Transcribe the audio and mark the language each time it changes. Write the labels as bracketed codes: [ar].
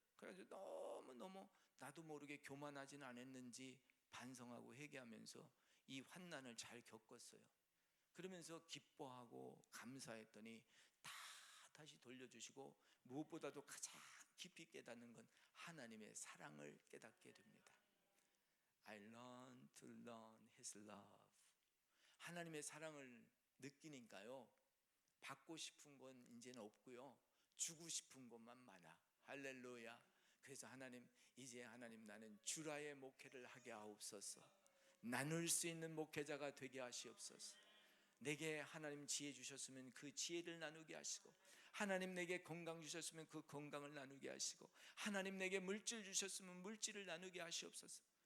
[ko] 그래서 너무너무 나도 모르게 교만하지는 않았는지 반성하고 회개하면서 이 환난을 잘 겪었어요. 그러면서 기뻐하고 감사했더니 다 다시 돌려주시고, 무엇보다도 가장 깊이 깨닫는 건 하나님의 사랑을 깨닫게 됩니다. [en] I learn to learn His love. [ko] 하나님의 사랑을 느끼니까요, 받고 싶은 건 이제는 없고요, 주고 싶은 것만 많아. 할렐루야. 그래서 하나님, 이제 하나님 나는 주라의 목회를 하게 하옵소서. 나눌 수 있는 목회자가 되게 하시옵소서. 내게 하나님 지혜 주셨으면 그 지혜를 나누게 하시고, 하나님 내게 건강 주셨으면 그 건강을 나누게 하시고, 하나님 내게 물질 주셨으면 물질을 나누게 하시옵소서.